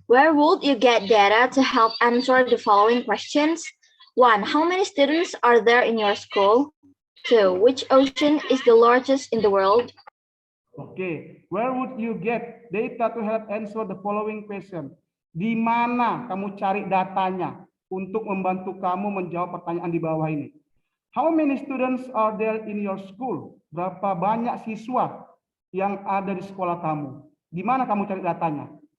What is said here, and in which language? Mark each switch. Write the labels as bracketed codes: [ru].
[en] Where would you get data to help answer the following questions? 1. How many students are there in your school? 2. Which ocean is the largest in the world? Oke, where would you get data to help answer the following question? [id] Di mana kamu cari datanya untuk membantu kamu menjawab pertanyaan di bawah ini? [en] How many students are there in your school? [id] Berapa banyak siswa yang ada di sekolah kamu? Di mana kamu cari datanya?